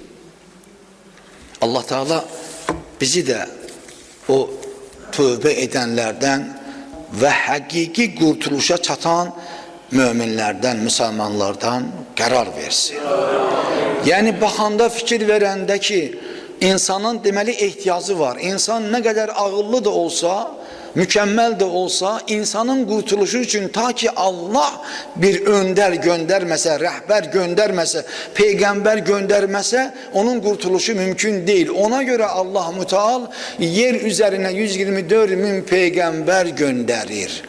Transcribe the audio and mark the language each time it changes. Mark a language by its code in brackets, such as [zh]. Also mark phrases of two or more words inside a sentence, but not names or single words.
[az] Allah Teala bizi də o tövbə edənlərdən və həqiqi qurtuluşa çatan möminlərdən, müsəlmanlardan qərar versin. Yəni baxanda fikir verəndə ki, İnsanın deməli ehtiyacı var. İnsan nə qədər ağıllı da olsa, [tr] mükemmel de olsa, insanın kurtuluşu için ta ki Allah bir önder göndermese, rehber göndermese, peygamber göndermese onun kurtuluşu mümkün değil. Ona göre Allah Müteal yer üzerine 124 bin peygamber gönderir.